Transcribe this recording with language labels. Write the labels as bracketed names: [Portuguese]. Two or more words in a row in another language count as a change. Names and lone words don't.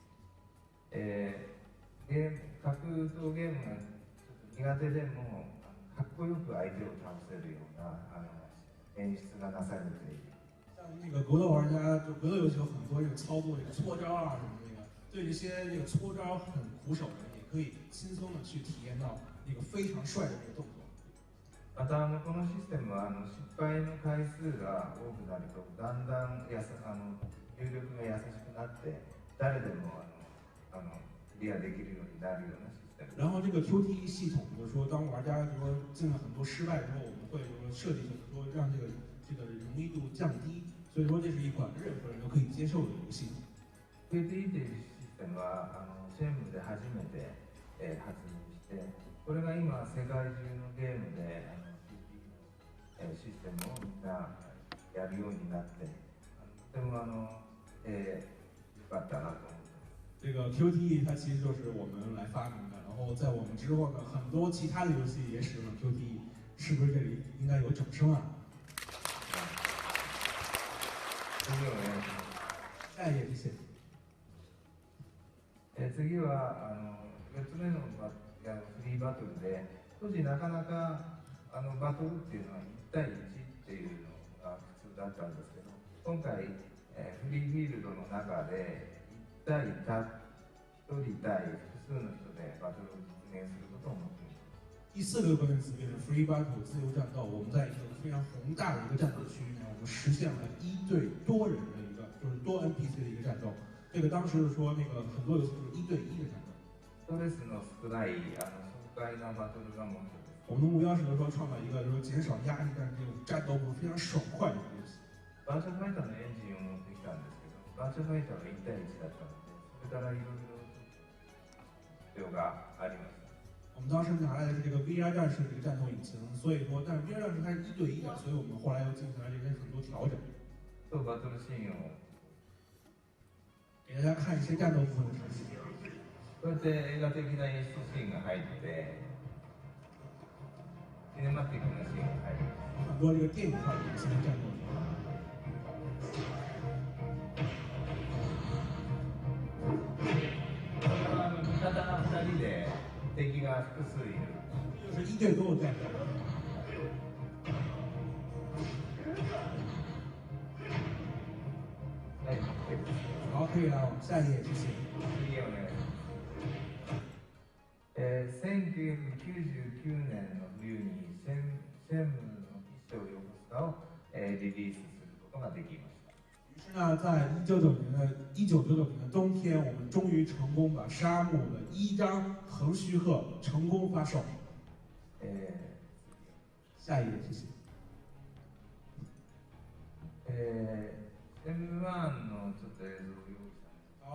[Japanese] 格闘ゲームが苦手でもかっこよく相手を倒せるような演出がなされている。 [Chinese] 像那个格斗玩家，就格斗游戏有很多这个操作、这个搓招啊什么那个，对这些这个搓招很苦手的人，也可以轻松的去体验到那个非常帅的这个动作。 [Japanese] またこのシステムは失敗の回数が多くなるとだんだん入力が優しくなって誰でもクリアできるようになるようなシステム。 [Chinese] 然后这个 QTE 系统就是说，当玩家就说进了很多失败之后，我们会设计就是说让这个容易度降低，所以说这是一款任何人都可以接受的游戏。 [Japanese] QTE というシステムはシェンムで初めて、発明して、これが今世界中のゲームでシステムをみんなやるようになって、とても良かったなと思って。 [Chinese] 这个 QTE 它其实就是我们来发明的，然后在我们之后呢，很多其他的游戏也使用了 QTE， 是不是这里应该有掌声啊？ [Japanese] 次お願いします。 [Chinese] 下一页谢谢。 [Japanese] 次は4つ目のフリーバトルで、当時なかなかバトルっていうのは1対1っていうのが普通だったんですけど、今回、フリーフィールドの中で1対1人対複数の人でバトルを実現することを目標に。 [Chinese] 第四个关键词便是 [English] free battle [Chinese] 自由战斗。我们在一个非常宏大的一个战斗区域内，我们实现了1对多人的一个，就是多 NPC 的一个战斗。这个当时是说那个很多游戏是1对1的战斗。 [Japanese] ストレスの少ない爽快なバトルが目標です。 [Chinese] 我们的目标是说创造一个就是减少压力，但是这种战斗部分非常爽快的一个游戏。 [Japanese] バーチャファイターのエンジンを持ってきたんですけど、バーチャファイターは1対1だったので、それからいろいろ必要がありました。 [Chinese] 我们当时拿来的是这个 VR 战士的一个战斗引擎，所以说，但是 VR 战士它是1对1的，所以我们后来又进行了这些很多调整。 [Japanese] とバトルシーンを [Chinese] 给大家看一些战斗部分的场景。 [Japanese] こうやって映画的な演出シーンが入って、シネマティックなシーンが入る。 [Chinese] 很多这个电影化的一些战斗。 [Japanese] 味方が2人で敵が複数いる。 [Chinese] 就是1对多的战斗。 [Japanese] はい、 [Chinese] 好，可以了，我们下一页，谢谢。 [Japanese] 次お願いします。1999年の冬にシェムの起承横須賀をリリースすることができました。 [Chinese] 于是呢，在1999年的冬天，我们终于成功把《沙漠》的1章横须贺成功发售。下一页，谢谢。 [Japanese] シェム1のちょっと映像を用意したんです。